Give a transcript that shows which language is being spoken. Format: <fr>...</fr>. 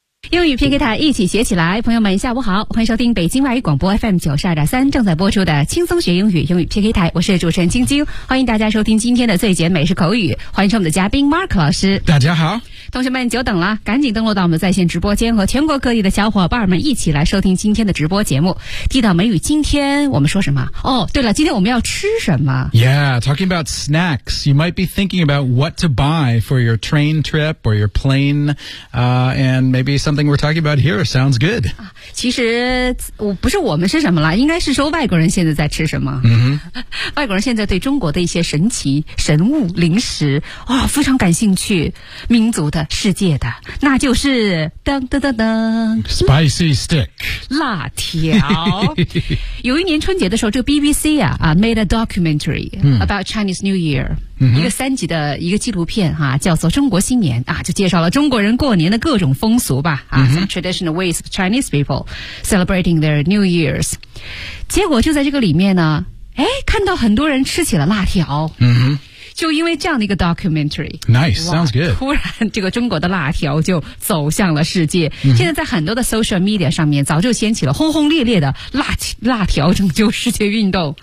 <zh>英语 PK 台一起学起来，朋友们下午好，欢迎收听北京外语广播 FM 92.3正在播出的轻松学英语英语 PK 台，我是主持人晶晶，欢迎大家收听今天的最简美式口语，欢迎我们的嘉宾 Mark 老师。大家好，同学们久等了，赶紧登录到我们在线直播间，和全国各地的小伙伴们一起来收听今天的直播节目。地道美语，今天我们说什么？哦，对了，今天我们要吃什么？</zh> <en>Yeah, talking about snacks, you might be thinking about what to buy for your train trip or your plane, and maybe something we're talking about here sounds good.</en> <zh>其实不是我们吃什么了，应该是说外国人现在在吃什么。 Mm-hmm. 外国人现在对中国的一些神奇神物零食啊、哦、非常感兴趣，民族的世界的，那就是噔噔噔噔</zh> <en>，spicy stick，</en> <zh>辣条。有一年春节的时候，这个 BBC 啊</zh> <en>made a documentary about Chinese New Year。</en> <zh>一个三集的一个纪录片哈、啊，叫做《中国新年》啊，就介绍了中国人过年的各种风俗吧啊、mm-hmm.</zh> <en>，some traditional ways of Chinese people celebrating their New Year's。</en> <zh>结果就在这个里面呢，哎，看到很多人吃起了辣条。嗯哼。就因为这样的一个 documentary</zh> <en>Nice, sounds good</en> <zh>突然这个中国的辣条就走向了世界、mm-hmm. 现在在很多的 social media 上面早就掀起了轰轰烈烈的辣条拯救世界运动</zh>